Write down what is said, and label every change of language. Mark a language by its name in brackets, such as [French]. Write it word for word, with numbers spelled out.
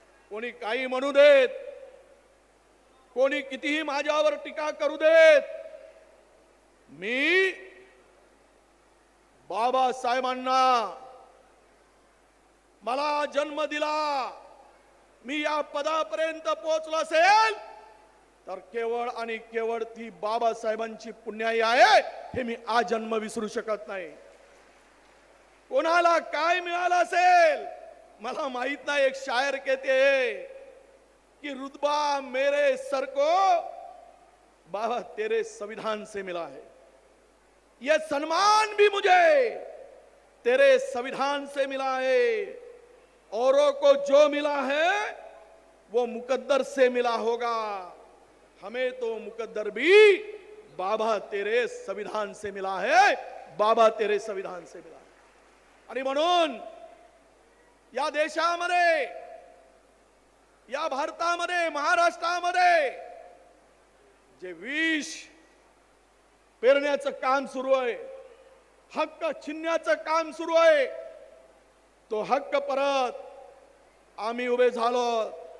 [Marathi] कोणी काही म्हणू देत, कोणी कितीही माझ्यावर टीका करू देत, मी बाबासाहेबांना मला जन्म दिला, मी या पदापर्यंत पोहोचलो असेल तर केवळ आणि केवळ ती बाबासाहेबांची पुण्याई आहे हे मी आज जन्म विसरू शकत नाही. कोणाला काय मिळालं असेल मला माहित नाही. [Hindi] एक शायर कहते कि रुतबा मेरे सर को बाबा तेरे संविधान से मिला है, यह सन्मान भी मुझे तेरे संविधान से मिला है. औरों को जो मिला है वो मुकद्दर से मिला होगा, हमें तो मुकद्दर भी बाबा तेरे संविधान से मिला है. बाबा तेरे संविधान से मिला. [Marathi] आणि म्हणून या देशामध्ये, या भारतामध्ये, महाराष्ट्रामध्ये जे विष पेरण्याचं काम सुरू आहे, हक्क छिनण्याचं काम सुरू आहे, तो हक्क परत आम्ही उभे झालो.